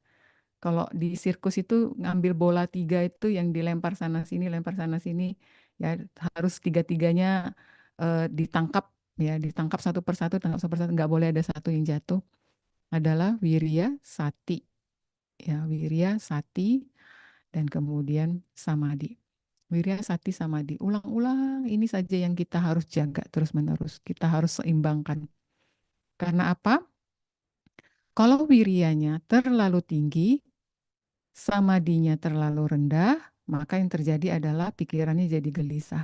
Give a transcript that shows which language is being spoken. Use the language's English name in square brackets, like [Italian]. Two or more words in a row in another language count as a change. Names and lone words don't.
[Indonesian] Kalau di sirkus itu ngambil bola tiga itu yang dilempar sana sini, ya harus tiga-tiganya ditangkap, ya ditangkap satu persatu, tangkap satu persatu, nggak boleh ada satu yang jatuh. Adalah wirya, sati, ya wirya, sati, dan kemudian samadhi. Wirya, sati, samadhi. Ulang-ulang ini saja yang kita harus jaga terus-menerus. Kita harus seimbangkan. Karena apa? Kalau wiryanya terlalu tinggi, samadinya terlalu rendah, maka yang terjadi adalah pikirannya jadi gelisah.